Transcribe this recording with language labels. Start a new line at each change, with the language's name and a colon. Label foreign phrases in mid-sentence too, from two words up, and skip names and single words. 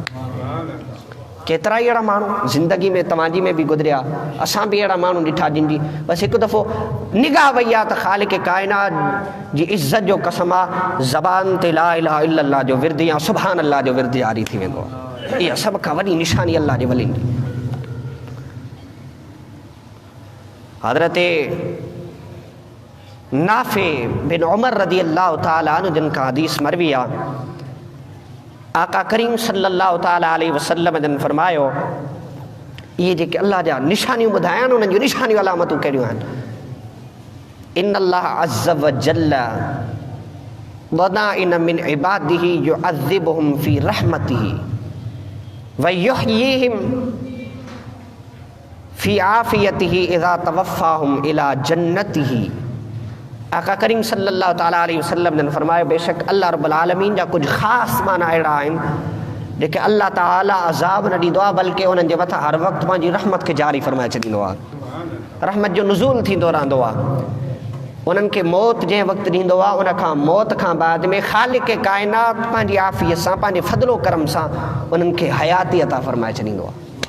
Sindhi: केतिरा ई अहिड़ा माण्हू ज़िंदगी में तव्हांजी में बि गुज़रिया, असां बि अहिड़ा माण्हू ॾिठा जिन जी बसि हिकु दफ़ो निगाह वई आहे त ख़ालिक़ काइनात जी इज़त जो कसम आहे, ज़बान ते
Arabic: لا إله إلا الله
Sindhi: जो विर्द या
Arabic: سبحان الله
Sindhi: जो विर्द जारी थी वेंदो आहे। इहा सभ खां वॾी निशानी अल्लाह जे वलियुनि जी। हज़रत नाफ़े बिन उमर
Arabic: رضي الله تعالى عنه
Sindhi: जिन खां हदीस मरवी आहे, आका करीम
Arabic: صلى الله تعالى عليه وسلم
Sindhi: जन फरमायो, ये जेके अल्लाह जा निशानियूं ॿुधाइनि, उन्हनि जूं निशानियूं अलामतूं कहिड़ियूं आहिनि।
Arabic: إن الله عز وجل ودائن من عباده يعذبهم في رحمته ويحييهم في عافيته إذا توفاهم إلى جنته.
Sindhi: आका करीम
Arabic: صلى الله تعالى عليه وسلم
Sindhi: ने फरमायो, बेशक अल्लाह
Arabic: رب العالمين
Sindhi: जा कुछ ख़ासि माना अहिड़ा आहिनि जेके अल्लाह ताला अज़ाब न ॾींदो आहे, बल्कि उन्हनि जे मथां हर वक़्तु पंहिंजी रहमत खे जारी फरमाए छॾींदो आहे, रहमत जो नुज़ूल थींदो रहंदो आहे। उन्हनि खे मौत जंहिं वक़्तु ॾींदो आहे, उन खां मौत खां बाद में ख़ालिक़ काइनात पंहिंजी आफ़ियत सां, पंहिंजे फज़लो करम सां उन्हनि खे हयाती अता फरमाए छॾींदो आहे।